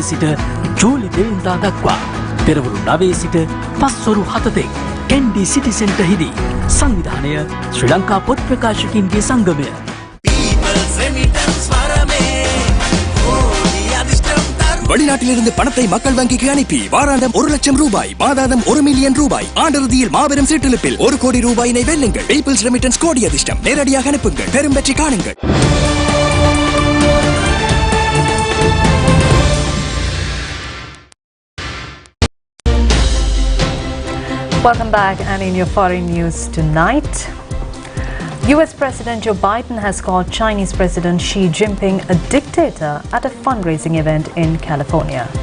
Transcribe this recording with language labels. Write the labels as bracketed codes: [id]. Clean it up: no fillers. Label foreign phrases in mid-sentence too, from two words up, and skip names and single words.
[si] සිට ජූලි 2 වෙනිදා දක්වා පෙරවරු 9 සිට පස්වරු 7 තෙක් කැන්ඩි සිටි සෙන්ටර්ෙහිදී සංවිධානය ශ්‍රී ලංකා පොත් ප්‍රකාශකින්ගේ සංගමය [ta] வெளிநாட்டிலிருந்து பணத்தை மக்கள் வங்கிக்கு அனுப்பி வாராந்தம் 1 லட்சம் ரூபாய், மாதாந்தம் 1 மில்லியன் ரூபாய், ஆண்டிறுதியில் மாபெரும் சீட்டெழுப்பில் 1 கோடி ரூபாயினை வெல்லுங்கள். பீப்பிள்ஸ் ரெமிட்டன்ஸ் கோடி அதிர்ஷ்டம். நேரடியாக அனுப்புங்கள், பெரும் வெற்றி காணுங்கள். [en] Welcome back, and in your foreign news tonight, US President Joe Biden has called Chinese President Xi Jinping a dictator at a fundraising event in California.